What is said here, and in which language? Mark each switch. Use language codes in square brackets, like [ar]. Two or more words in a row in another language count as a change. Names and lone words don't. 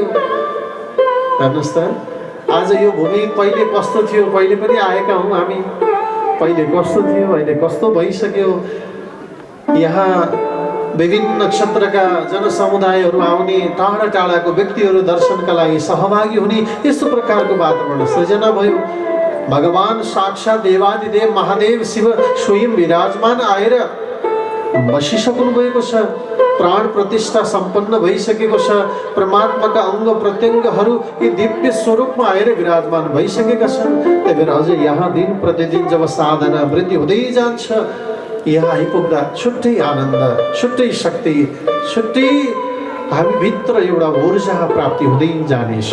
[ne] हेर्नुहोस् त, आज यो भूमि पहिले कस्तो थियो, पहिले पनि आएका हौँ हामी। पहिले कस्तो थियो, अहिले कस्तो भइसक्यो। यहाँ विभिन्न नक्षत्रका जनसमुदायहरू आउने, टाढा टाढाको व्यक्तिहरू दर्शनका लागि सहभागी हुने, यस्तो प्रकारको वातावरण सृजना भयो। भगवान साक्षात् देवादिदेव महादेव शिव स्वयं विराजमान आएर बसिसक्नु भएको छ। प्राण प्रतिष्ठा सम्पन्न भइसकेको छ। परमात्माका अङ्ग प्रत्यङ्गहरू यी दिव्य स्वरूपमा आएर विराजमान भइसकेका छन्। त्यही भएर अझ यहाँ दिन प्रतिदिन जब साधना वृद्धि हुँदै जान्छ, यहाँ आइपुग्दा छुट्टै आनन्द, छुट्टै शक्ति, छुट्टै हामीभित्र एउटा ऊर्जा प्राप्ति हुँदै जानेछ।